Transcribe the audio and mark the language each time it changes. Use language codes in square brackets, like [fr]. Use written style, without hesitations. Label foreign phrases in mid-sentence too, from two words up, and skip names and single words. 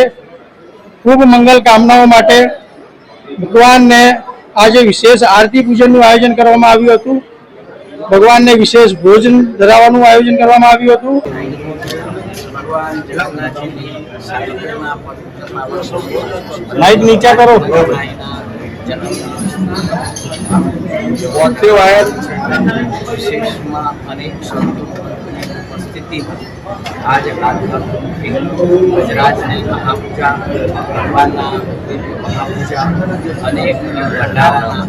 [gu] ખૂબ મંગલ કામનાઓ માટે ભગવાનને આજે વિશેષ આરતી પૂજનનું આયોજન કરવામાં આવ્યું હતું। ભગવાનને વિશેષ ભોજન ધરાવવાનું આયોજન કરવામાં આવ્યું હતું। લાઈટ નીચે કરો। [hi] आज गजराज ने महापूजा भगवान महापूजा अनेक भंडारा